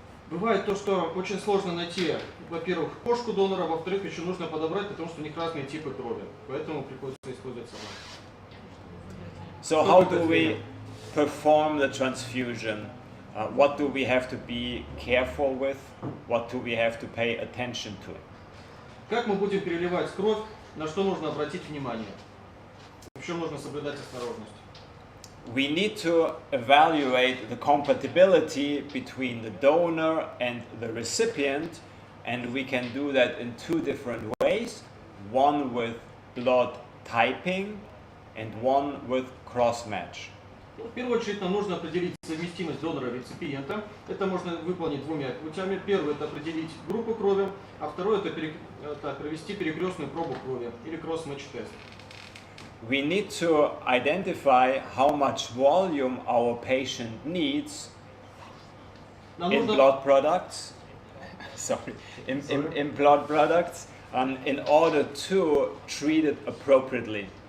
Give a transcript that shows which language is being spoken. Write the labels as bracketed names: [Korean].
[Russian] Бывает то, что очень сложно найти, во-первых, кошку донора, во-вторых, еще нужно подобрать, потому что у них разные типы крови, поэтому приходится использовать сама. [English] So how do we perform the transfusion? What do we have to be careful with? What do we have to pay attention to? [Russian] Как мы будем переливать кровь, на что нужно обратить внимание? В чем нужно соблюдать осторожность? [English] We need to evaluate the compatibility between the donor and the recipient, and we can do that in two different ways, one with blood typing and one with cross-match. [Russian] В первую очередь нам нужно определить совместимость донора и реципиента. Это можно выполнить двумя путями. Первый – это определить группу крови, а второй – это провести перекрестную пробу крови или cross-match тест. [English] We need to identify how much volume our patient needs in blood products. In blood products, in order to treat it appropriately.